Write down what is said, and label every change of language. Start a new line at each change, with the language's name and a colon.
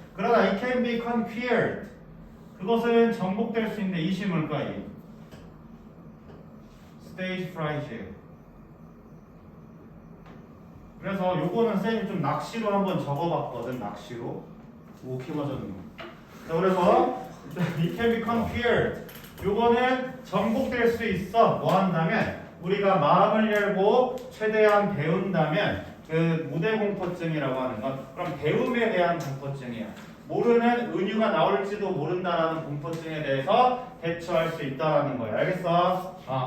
Korean: 그러나
English: it can be conquered.
Korean: 그것은 정복될 수 있는데 이시 뭘까요? 스테이지 프라이트. 그래서 요거는 쌤이 좀 낚시로 한번 적어봤거든. 낚시로. 오케이 맞았네. 자, 그래서
English: it can be conquered.
Korean: 요거는 정복될 수 있어. 뭐 한다면 우리가 마음을 열고 최대한 배운다면 그 무대 공포증이라고 하는 건 그럼 배움에 대한 공포증이야. 모르는 은유가 나올지도 모른다라는 공포증에 대해서 대처할 수 있다라는 거야. 알겠어?